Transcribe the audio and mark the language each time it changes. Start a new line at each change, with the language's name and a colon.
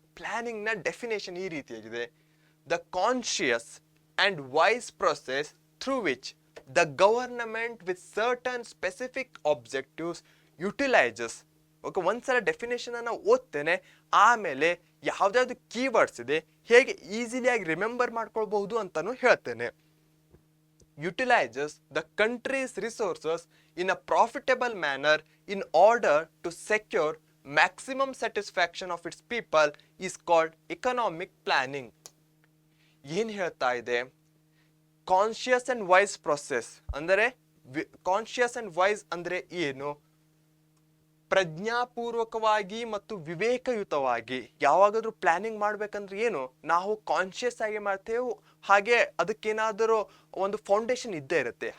Kannada: Planning ನ definition ಈ ರೀತಿಯಾಗಿದೆ:
English: the conscious and wise process through which the government with certain specific objectives utilizes.
Kannada: Okay, ಒಂದ್ಸಲ definition ಅನ್ನ ಓದ್ತೇನೆ, ಆಮೇಲೆ ಯಾವ್ದಾವ್ದು ಕೀವರ್ಡ್ಸ್ ಇದೆ ಹೇಗೆ ಈಸಿಲಿಯಾಗಿ ರಿಮೆಂಬರ್ ಮಾಡ್ಕೊಳ್ಬಹುದು ಅಂತಾನು ಹೇಳ್ತೇನೆ.
English: Utilizes the country's resources in a profitable manner in order to secure maximum satisfaction of its people is called economic planning.
Kannada: ಏನ್ ಹೇಳ್ತಾ ಇದೆ?
English: conscious and wise process
Kannada: ಅಂದರೆ, ಕಾನ್ಶಿಯಸ್ ಅಂಡ್ ವೈಸ್ ಅಂದ್ರೆ ಏನು? ಪ್ರಜ್ಞಾಪೂರ್ವಕವಾಗಿ ಮತ್ತು ವಿವೇಕಯುತವಾಗಿ ಯಾವಾಗಾದ್ರೂ ಪ್ಲಾನಿಂಗ್ ಮಾಡ್ಬೇಕಂದ್ರೆ ಏನು, ನಾವು ಕಾನ್ಶಿಯಸ್ ಆಗಿ ಮಾಡ್ತೇವೆ, ಹಾಗೆ ಅದಕ್ಕೇನಾದರೂ ಒಂದು ಫೌಂಡೇಶನ್ ಇದ್ದೇ ಇರುತ್ತೆ.